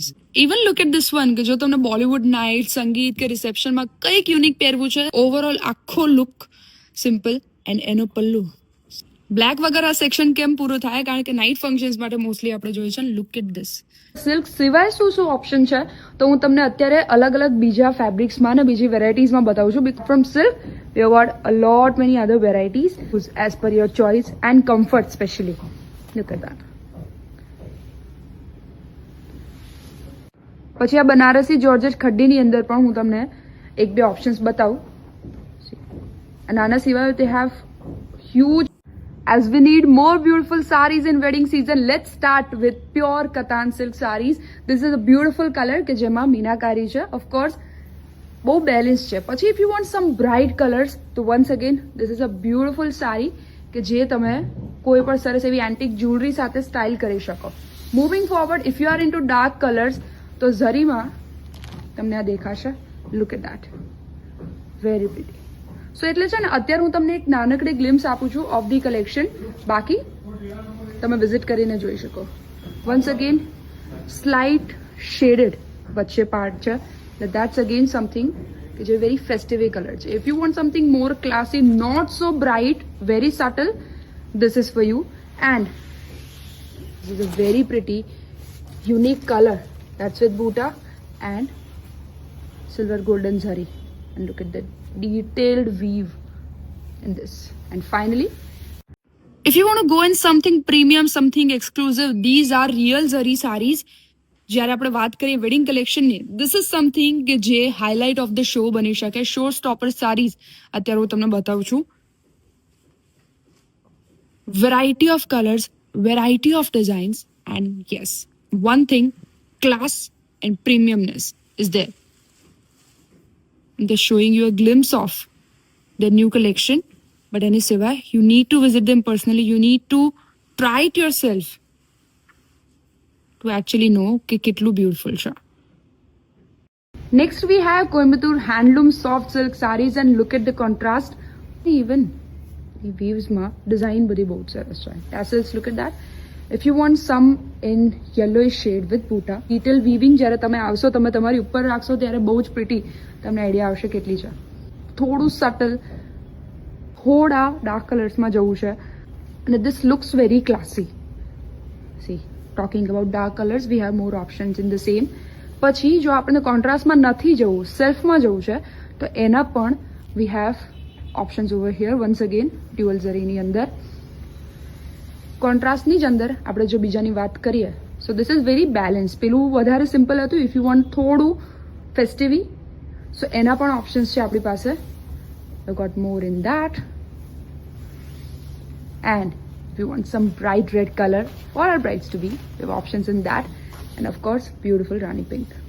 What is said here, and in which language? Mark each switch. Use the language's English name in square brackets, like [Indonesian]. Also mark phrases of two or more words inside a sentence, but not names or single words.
[English] even look at this one, [Gujarati] કે જો તમને [English] Bollywood night, [Gujarati] સંગીત કે રિસેપ્શનમાં કંઈક યુનિક પહેરવું છે, ઓવરઓલ આખો [English] look simple. [Gujarati] એન્ડ એનો પલ્લુ બ્લેક વગર આ સેક્શન કેમ પૂરું થાય? કારણ કે [English] night functions [Gujarati] માટે મોસ્ટલી આપણે જોઈએ છે. [English] look at this. [Gujarati] સિલ્ક સિવાય શું શું ઓપ્શન છે તો હું તમને અત્યારે અલગ અલગ બીજા ફેબ્રિક્સમાં અને બીજી વેરાયટીઝમાં બતાવું છું. [English] from silk we have got a lot many other varieties as per your choice and comfort especially. Look at that. [Gujarati] પછી આ બનારસી જોર્જેટ ખડ્ડીની અંદર પણ હું તમને એક બે ઓપ્શન્સ બતાવું. અને આના સિવાય [English] they have huge. As we need more beautiful sarees in wedding season, let's start with pure Katan silk sarees. This is a beautiful color [Gujarati] કે જેમાં મીનાકારી છે. [English] Of course [Gujarati] બહુ બેલેન્સ છે. પછી [English] if you want some bright colours [Gujarati] તો [English] once again this is a beautiful [Gujarati] સાડી કે જે તમે કોઈ પણ સરસ એવી [English] antique jewellery [Gujarati] સાથે સ્ટાઇલ કરી શકો. [English] moving forward, if you are into dark colours [Gujarati] તો ઝરીમાં તમને આ દેખાશે. [English] look at that, very pretty. [Gujarati] સો એટલે છે ને અત્યારે હું તમને એક નાનકડી ગ્લિમ્સ આપું છું [English] of the collection. [Gujarati] બાકી તમે વિઝિટ કરીને જોઈ શકો. [English] once again slight shaded [Gujarati] વચ્ચે પાર્ટ છે. [English] That's again something which is very festive color. If you want something more classy, not so bright, very subtle, this is for you. And this is a very pretty, unique color. That's with Buta and silver golden zari. And look at the detailed weave in this. And finally, if you want to go in something premium, something exclusive, these are real zari sarees. [Gujarati] જ્યારે આપણે વાત કરીએ [English] wedding collection, this is something [Gujarati] કે જે [English] highlight of the show [Gujarati] બની શકે. [English] show stopper sarees [Gujarati] અત્યારે હું તમને બતાવું છું. [English] variety of colours, variety of designs, and yes, one thing, class and premiumness is there. They're showing you a glimpse of their new collection, but [Gujarati] એની સિવાય [English] you need to visit them personally. You need to try it yourself to actually know [Gujarati] કે કેટલું બ્યુટીફુલ છે. [English] next we have Coimbatore handloom soft silk sarees. and look at the contrast. [Gujarati] ઇવન એ વીવ્સમાં ડિઝાઇન બધી બહુ સરસ છે. [English] tassels, look at that. if you want some in yellowish shade with buta, detail weaving [Gujarati] જ્યારે તમે આવશો, તમે તમારી ઉપર રાખશો ત્યારે બહુ જ પ્રિટી તમને આઈડિયા આવશે કેટલી છે. થોડું સટલ, થોડા ડાર્ક કલર્સમાં જવું છે. [English] અને this looks very classy. see, talking about dark colors, we have more options in the same. [Gujarati] પછી જો આપણે કોન્ટ્રાસ્ટમાં નથી જવું, સેલ્ફમાં જવું છે તો એના પણ [English] we have options over here. once again [Gujarati] ડ્યુઅલ ઝરીની અંદર કોન્ટ્રાસ્ટની જ અંદર આપણે જો બીજાની વાત કરીએ, [English] so this is very balanced. [Gujarati] પેલું વધારે સિમ્પલ હતું. [English] if you want [Gujarati] થોડું ફેસ્ટિવી, સો એના પણ ઓપ્શન્સ છે આપણી પાસે. [English] we got more in that. And if you want some bright red color for our brides to be, we have options in that. And of course, beautiful Rani pink.